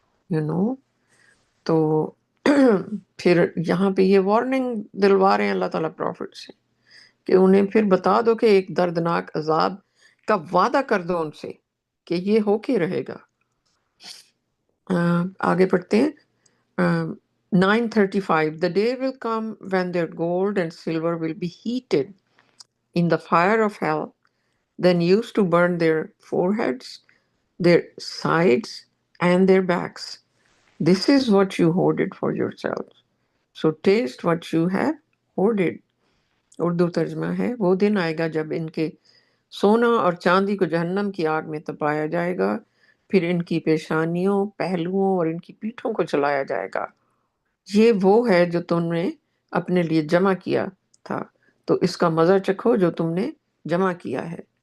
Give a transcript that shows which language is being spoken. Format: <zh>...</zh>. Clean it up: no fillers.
<ur>You know تو پھر یہاں پہ یہ وارننگ دلوا رہے ہیں اللہ تعالیٰ پروفٹ سے کہ انہیں پھر بتا دو کہ ایک دردناک عذاب کا وعدہ کر دو ان سے کہ یہ ہو کے رہے گا. آگے پڑھتے ہیں.</ur> <en>9:35 The day will come when their gold and silver will be heated in the fire of hell, then used to burn their foreheads, their sides, and their backs. This is what you hoarded for yourselves. So taste what you have hoarded.</en> <ur>Urdu ترجمہ ہے، وہ دن آئے گا جب ان کے سونا اور چاندی کو جہنم کی آگ میں تپایا جائے گا، پھر ان کی پیشانیوں، پہلوؤں اور ان کی پیٹھوں کو چلایا جائے گا. یہ وہ ہے جو تم نے اپنے لیے جمع کیا تھا، تو اس کا مزہ چکھو جو تم نے جمع کیا ہے.</ur>